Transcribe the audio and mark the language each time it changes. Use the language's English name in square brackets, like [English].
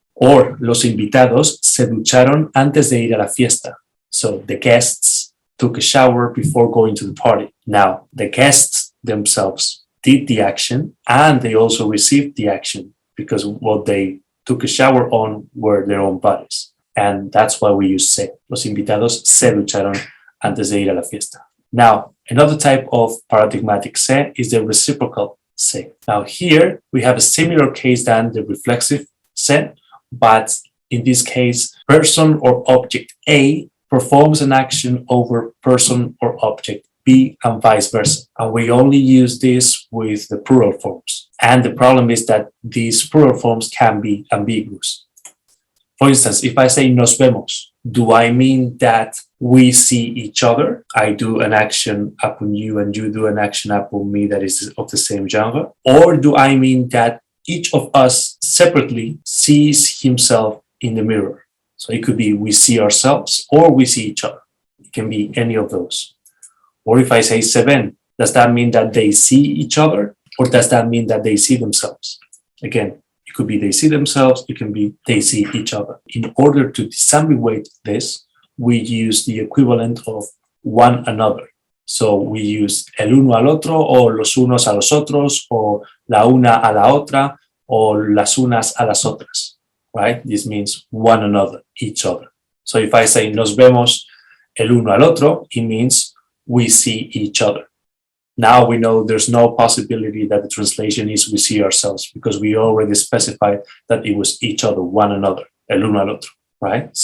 [Spanish] Or, los invitados se ducharon antes de ir a la fiesta. [English] So, the guests took a shower before going to the party. Now, the guests themselves did the action and they also received the action because what they took a shower on were their own bodies. And that's why we use se. [Spanish] Los invitados se ducharon antes de ir a la fiesta. [English] Now, another type of paradigmatic se is the reciprocal se. Now, here we have a similar case than the reflexive se, but in this case, person or object A performs an action over person or object B and vice versa. And we only use this with the plural forms. And the problem is that these plural forms can be ambiguous. For instance, if I say [Spanish] nos vemos, [English] do I mean that we see each other? I do an action upon you and you do an action upon me that is of the same genre? Or do I mean that each of us separately sees himself in the mirror? So it could be we see ourselves or we see each other. It can be any of those. Or if I say [Spanish] se ven, [English] does that mean that they see each other or does that mean that they see themselves? Again, it could be they see themselves, it can be they see each other. In order to disambiguate this, we use the equivalent of one another. So we use [Spanish] el uno al otro o los unos a los otros o la una a la otra o las unas a las otras. [English] Right? This means one another, each other. So if I say [Spanish] nos vemos el uno al otro, [English] it means we see each other. Now we know there's no possibility that the translation is we see ourselves because we already specified that it was each other, one another, [Spanish] el uno al otro, [English] right?